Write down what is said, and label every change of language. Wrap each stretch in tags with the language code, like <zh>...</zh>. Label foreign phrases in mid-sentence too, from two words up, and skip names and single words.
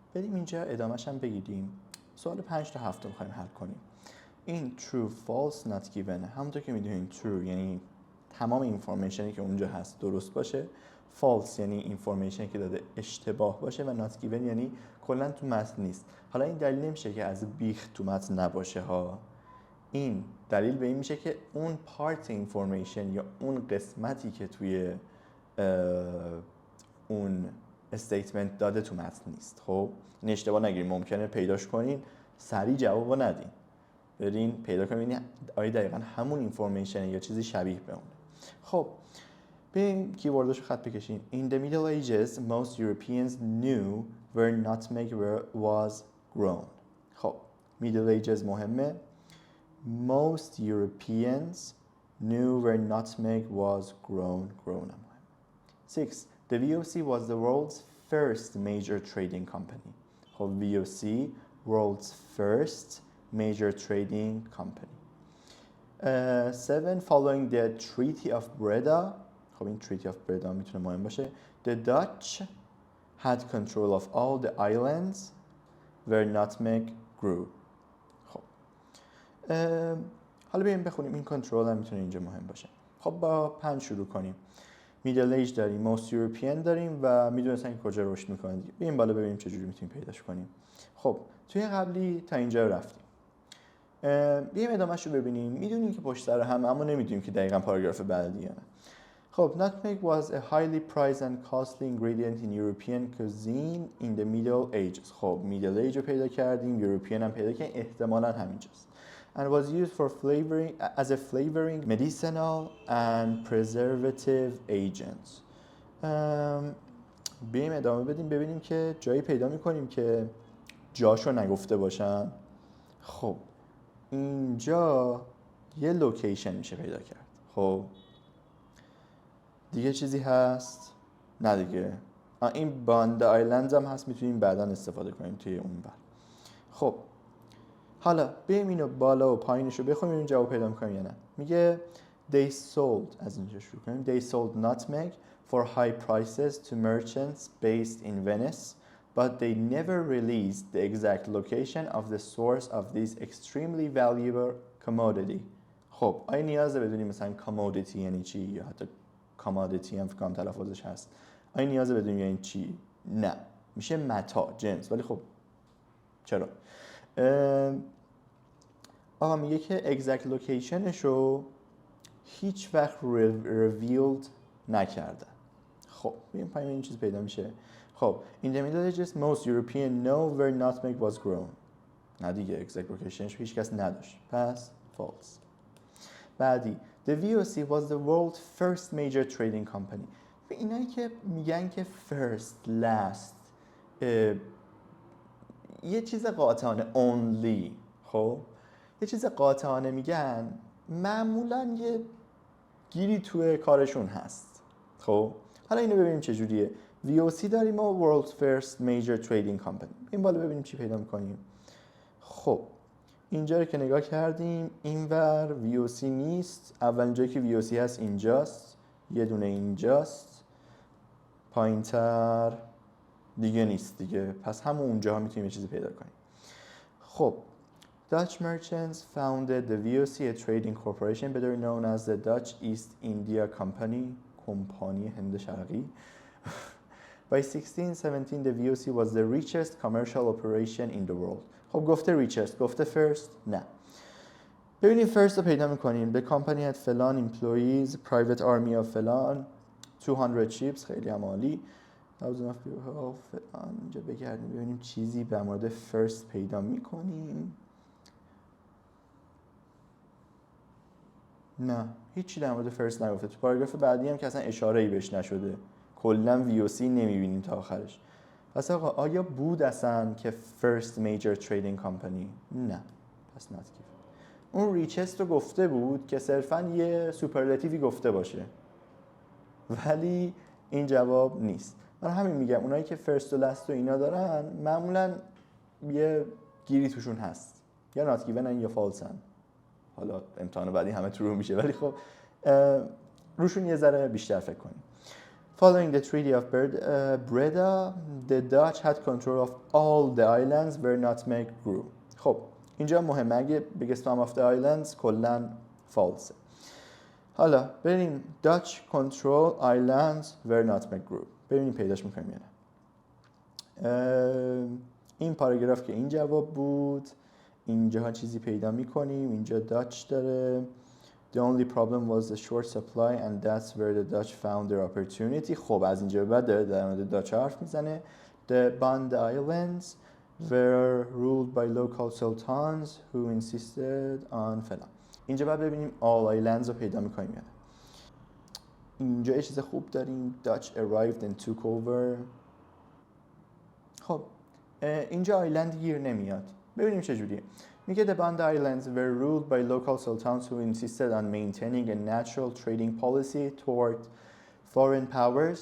<fa>بریم اینجا ادامهش هم بگیریم. سوال 5 تا 7 رو می‌خوایم حل کنیم.</fa> <en>این true false not given،</en> <fa>همونطور که میدونین true یعنی تمام اینفورمیشنی که اونجا هست درست باشه، false یعنی اینفورمیشنی که داده اشتباه باشه و</fa> <en>not given</en> <fa>یعنی کلا تو متن نیست. حالا این دلیل نمیشه که از بیخ تو متن نباشه ها، این دلیل به این میشه که اون</fa> <en>part information</en> <fa>یا اون قسمتی که توی اون استیتمنت داده تو متن نیست. خب این اشتباه نگیریم، ممکنه پیداش کنین سریع جوابو ندین، برین پیدا کنین آیا دقیقاً همون اینفورمیشن یا چیزی شبیه به اونه. خب بریم کیورداشو خط بکشیم.</fa> <en>In the Middle Ages most Europeans knew where nutmeg was grown.</en> <fa>خب</fa> <en>Middle Ages</en> <fa>مهمه.</fa> <en>Most Europeans knew where nutmeg was grown.</en> <fa>هم مهم. 6.</fa> <en>The VOC was the world's first major trading company. خب VOC world's first major trading company. 7. Following the Treaty of Breda.</en> <fa>خب این Treaty of Breda میتونه مهم باشه.</fa> <en>The Dutch had control of all the islands where nutmeg grew.</en> <fa>خب حالا بریم بخونیم این کنترل هم میتونه اینجا مهم باشه. خب با 5 شروع کنیم.</fa> <en>Middle Age</en> <fa>داریم،</fa> <en>most European</en> <fa>داریم و میدونستن که کجا رشد میکنن دیگه. بریم بالا ببینیم چجوری میتونیم پیداش کنیم. خب توی قبلی تا اینجا رفتیم. بیایم ادامهش رو ببینیم. میدونیم که پشت سر هم، اما نمیدونیم که دقیقاً پاراگراف بعدی یا نه.</fa> <en>خب nutmeg was a highly prized and costly ingredient in European cuisine in the Middle Ages.</en> <fa>خب</fa> <en>Middle Age</en> <fa>رو پیدا کردیم، European هم پیدا کردیم، احتمالاً همینجاست.</fa> <en>And was used for flavoring as a flavoring, medicinal and preservative agent.</en> <fa>بریم ادامه بدیم ببینیم که جایی پیدا میکنیم که جاشو نگفته باشن. خب اینجا یه لوکیشن میشه پیدا کرد. خب دیگه چیزی هست؟ نه دیگه. این باند آیلند هم هست، میتونیم بعدا استفاده کنیم توی اون بر. خب حالا بریم اینو بالا و پایینش رو بخونیم این جواب پیدا میکنیم یا نه. میگه</fa> <en>they sold،</en> <fa>از اینجا شروع کنیم.</fa> <en>They sold nutmeg for high prices to merchants based in Venice, but they never released the exact location of the source of this extremely valuable commodity.</en> <fa>خب آیا نیازه بدونیم مثلا commodity یعنی چی، یا حتی commodity هم فکرم تلفظش هست، آیا نیازه بدونیم یعنی چی؟ نه، میشه متاع، جنس. ولی خب چرا؟ آقا میگه که</fa> <en>exact locationش</en> <fa>رو هیچ وقت revealed نکردن. خب ببین پایین این چیز پیدا میشه.</fa> <en>خب in the Middle Ages most European know where nutmeg was grown.</en> <fa>نه دیگه</fa> <en>exact locationش</en> <fa>رو هیچ کس نداشت، پس false.</fa> <en>بعدی the VOC was the world's first major trading company.</en> <fa>به اینایی که میگن که</fa> <en>first last</en> <fa>یه چیز قاطعانه only، خب یه چیز قاطعانه میگن معمولا یه گیری توی کارشون هست. خب حالا اینو ببینیم چجوریه.</fa> <en>VOC</en> <fa>داریم و</fa> <en>World's First Major Trading Company.</en> <fa>این بالا ببینیم چی پیدا میکنیم. خب اینجا رو که نگاه کردیم اینور VOC نیست. اولین جایی که VOC هست اینجاست، یه دونه اینجاست، پایینتر دیگه نیست دیگه، پس همون اونجا میتونیم یه چیزی پیدا کنیم.</fa> <en>خب Dutch merchants founded the VOC, a trading corporation better known as the Dutch East India Company,</en> <fa>کمپانی هند شرقی.</fa> <en>By 1617 the VOC was the richest commercial operation in the world.</en> <fa>خب گفته richest، گفته first؟ نه. ببینیم first رو پیدا میکنیم.</fa> <en>The company had فلان employees, private army of فلان، 200 ships،</en> <fa>خیلی هم عالی. فلان. اینجا بگردیم ببینیم چیزی به مورد first پیدا میکنیم. نه هیچی در مورد فرست نگفته. تو پاراگراف بعدی هم که اصلا اشاره‌ای بهش نشده، کلا VOC نمیبینیم تا آخرش. پس آقا آیا بود اصلا که</fa> <en>first major trading company؟</en> <fa>نه، پس</fa> <en>not given.</en> <fa>اون ریچست رو گفته بود که صرفا یه سوپرلاتیوی گفته باشه، ولی این جواب نیست. من همین میگم اونایی که فرست و لست و اینا دارن معمولا یه گیری توشون هست، یا</fa> <en>not given</en> <fa>یا false هن. حالا امتحان بعدی همه ترو میشه، ولی خب روشون یه ذره بیشتر فکر کنیم.</fa> <en>Following the Treaty of Breda, the Dutch had control of all the islands where nutmeg grew.</en> <fa>خب اینجا مهمه، اگه</fa> <en>biggest sum of the islands</en> <fa>کلاً false. حالا بریم</fa> <en>Dutch control islands where nutmeg grew.</en> <fa>ببینیم پیداش میکنیم یا نه. این پاراگراف که این جواب بود، اینجا چیزی پیدا میکنیم. اینجا Dutch داره.</fa> <en>The only problem was the short supply and that's where the Dutch found their opportunity.</en> <fa>خب از اینجا بعد داره در مورد داچ حرف میزنه.</fa> <en>The Banda Islands were ruled by local sultans who insisted on فلان.</en> <fa>اینجا بعد ببینیم</fa> <en>all islands</en> <fa>رو پیدا میکنیم یا نه. اینجا یه چیز خوب داریم.</fa> <en>Dutch arrived and took over.</en> <fa>خب اینجا آیلند گیر نمیاد. ببینیم چجوریه.</fa> <en>میگه the Banda Islands were ruled by local sultans who insisted on maintaining a natural trading policy toward foreign powers.</en>